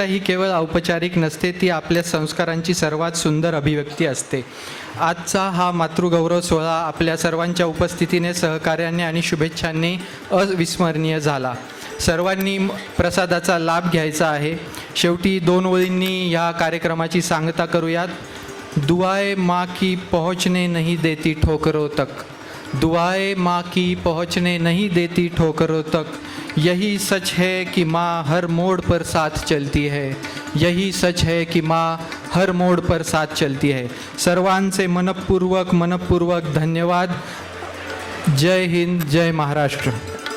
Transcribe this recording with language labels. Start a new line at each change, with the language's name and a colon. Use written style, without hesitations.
Marathi: ही केवळ औपचारिक नसते, ती आपल्या संस्कारांची सर्वात सुंदर अभिव्यक्ती असते. आजचा हा मातृगौरव सोहळा आपल्या सर्वांच्या उपस्थितीने, सहकार्याने आणि शुभेच्छांनी अविस्मरणीय झाला. सर्वांनी प्रसादाचा लाभ घ्यायचा आहे. शेवटी 2 ओळींनी या कार्यक्रमाची सांगता करूयात.
Hindi: दुआए माँ की पहुँचने नहीं देती ठोकरों तक, दुआए माँ की पहुँचने नहीं देती ठोकरों तक, यही सच है कि माँ हर मोड़ पर साथ चलती है, यही सच है कि माँ हर मोड़ पर साथ चलती है.
Marathi: सर्वांचे मनपूर्वक धन्यवाद. जय हिंद, जय महाराष्ट्र.